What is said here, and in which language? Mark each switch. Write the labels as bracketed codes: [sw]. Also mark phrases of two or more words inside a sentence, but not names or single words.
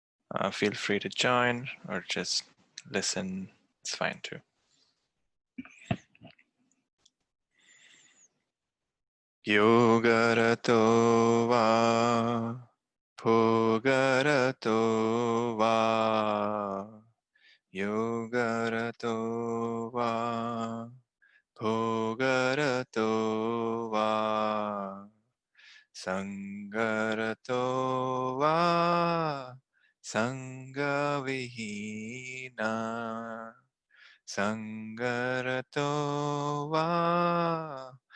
[en] Feel free to join or just listen. It's fine too. [sa] योगरतो वा भोगरतो वा योगरतो वा भोगरतो वा सङ्गरतो वा सङ्गविहीन सङ्गरतो वा